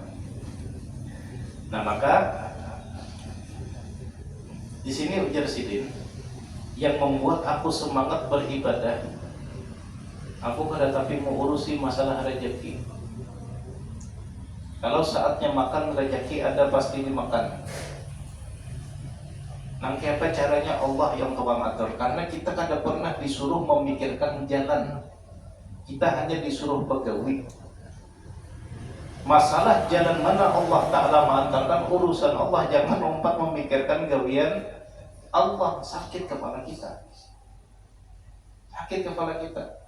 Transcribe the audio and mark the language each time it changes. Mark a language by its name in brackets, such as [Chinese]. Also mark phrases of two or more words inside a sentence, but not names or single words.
[Indonesian] Nah, maka di sini ujar Sidin, yang membuat aku semangat beribadah, aku tapi mau urusi masalah rezeki. Kalau saatnya makan rezeki ada pasti dimakan. Nanti apa caranya Allah yang tukang atur. [Banjar] Karena kita kada pernah disuruh memikirkan jalan, kita hanya disuruh begawi. [Indonesian] Masalah jalan mana [Arabic] Allah Ta'ala [Indonesian] mengantarkan urusan Allah. [Banjar] Jangan lompat memikirkan gawian Allah. [Indonesian] Sakit kepala kita, sakit kepala kita.